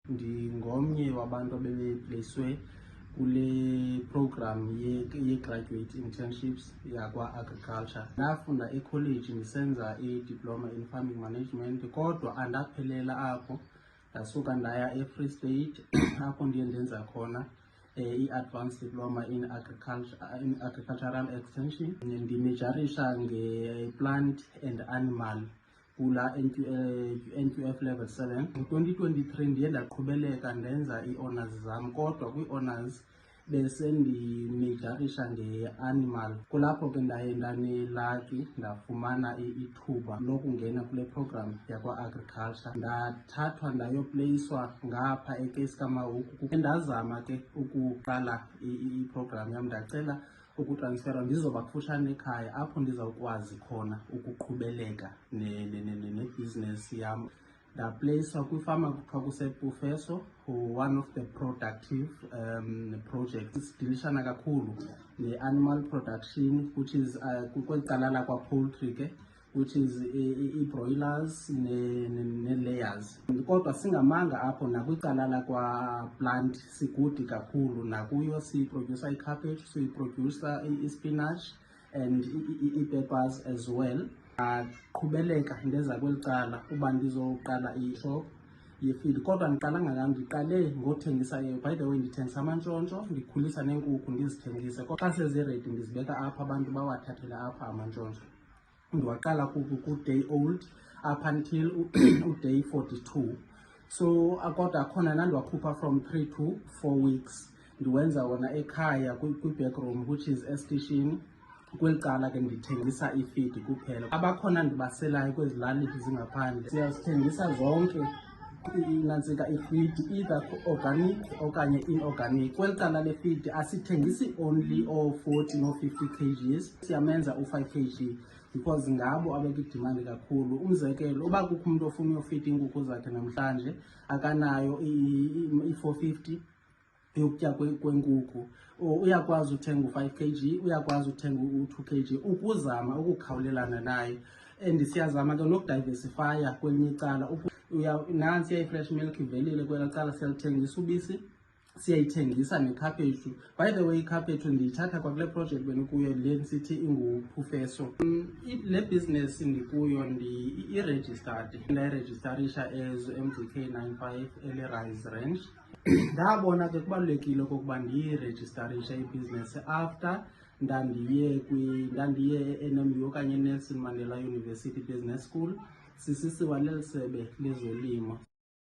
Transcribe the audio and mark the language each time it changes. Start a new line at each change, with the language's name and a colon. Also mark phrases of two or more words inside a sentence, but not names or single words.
Xhosa: Ndingomnye wabantu abebeplacwe kule program ye-graduate internships yakwa-agriculture. Ndafunda ekholeji ndisenza i-
English: diploma in farming management,
Xhosa: kodwa andaphelela apho. Ndasuka ndaya eFree State apho ndiye ndenza khona i-
English: advanced diploma in agricultural extension.
Xhosa: Ndimejarisha nge-
English: plant and animal
Xhosa: kula NQF level 7. Ngo-2023 ndiye ndaqhubeleka ndenza ii-honors zam, kodwa kwii-honors bese ndimejarisha nge-animal. Kulapho ke ndaye ndanelaki ndafumana ithuba lokungena kule program yakwa-agriculture. Ndathathwa ndayopleyiswa ngapha eCase Kamauku. Ndazama ke ukuqala i-program yam, ndacela ukutransferwa ndizoba kufutshane ekhaya apho ndizawukwazi khona ukuqhubeleka nebhizinesi yam. Ndapleyiswa kwifama kuthiwa kusePufeso,
English: one of the productive projects.
Xhosa: Sidilishana kakhulu ne-
English: animal production, which is
Xhosa: kweli cala lakwa-poultry ke,
English: which is
Xhosa: i-broilers ne-layers. Kodwa singamanga apho nakwicala lakwa-plant sigudi kakhulu, nakuyo siyiprodyusa i-cabbage, siyiprodyusa i-spinach and i-peppers
English: as well.
Xhosa: Qhubeleka ndeza kweli cala uba ndizoqala i-shop ye-feed, kodwa ndiqala ndiqale ngothengisa.
English: By the way,
Xhosa: ndithengisa amantshontsho, ndikhulisa neenkukhu ndizithengise. Xa seziredi ndizibeka apha, abantu bawathathele apha amantshontsho. Ndiwaqala ku-
English: day old up until
Xhosa: u-day 42. So kodwa khona nandiwakhupha
English: from 3 to 4 weeks.
Xhosa: Ndiwenza wona ekhaya kwi-
English: back room, which is
Xhosa: estation. Kweli cala ke ndithengisa i-feed kuphela. Abakhona ndibaselayo kwezi lali zingaphandle, siyazithengisa zonke inantsika i-feed,
English: either organic
Xhosa: okanye inorganic. Kweli cala le-feed asithengisi
English: only 40
Xhosa: no-50 kgs, siyamenza u-5 kg because ngabo abekudimandi kakhulu. Umzekelo, uba kukho umuntu ofuna uyofita iinkukhu zakhe namhlanje akanayo i-450 yokutya kwenkukhu, uyakwazi uthenga u-5 kg, uyakwazi uthenga u-2 kg ukuzama ukukhawulelana nayo. And siyazama ke nokudiversifya kwelinye icala. Nantsi i-
English: fresh milk
Xhosa: ivelile kwela cala, siyalithengisa ubisi, siyayithengisa nekhaphetshu.
English: By the way,
Xhosa: ikhaphetshu ndiyithatha kwakule project benikuyo le sithi inguPufeso. Le business ndikuyo i-registered, ndayirejistarisha as MDK 95 Rice Ranch. Ndabona ke kubalulekile okokuba ndiyirejistarishe ibhizinesi after ndandiye e-NMU okanye Nelson Mandela University Business School, sisisiwa leli sebe lezolimo.